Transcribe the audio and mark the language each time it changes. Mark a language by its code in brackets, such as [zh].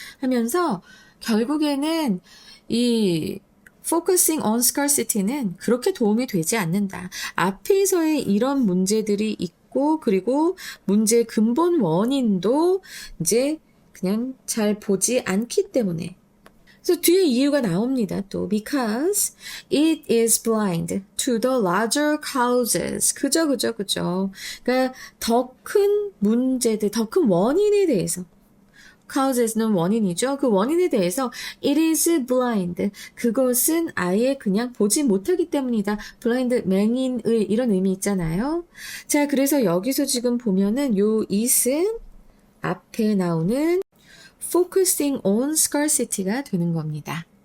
[ko] 하면서 결국에는 이 [en] focusing on scarcity [ko] 는 그렇게 도움이 되지 않는다. 앞에서의 이런 문제들이 있고, 그리고 문제의 근본 원인도 이제 그냥 잘 보지 않기 때문에. 그래서 뒤에 이유가 나옵니다. [en] 또 because it is blind to the larger causes. [ko] 그죠. 그러니까 더 큰 문제들, 더 큰 원인에 대해서, causes는 원인이죠. 그 원인에 대해서 [en] it is blind. [ko] 그것은 아예 그냥 보지 못하기 때문이다. blind, 맹인의 이런 의미 있잖아요. 자, 그래서 여기서 지금 보면은 요 it은 앞에 나오는 [en] focusing on scarcity [ko] 가 되는 겁니다.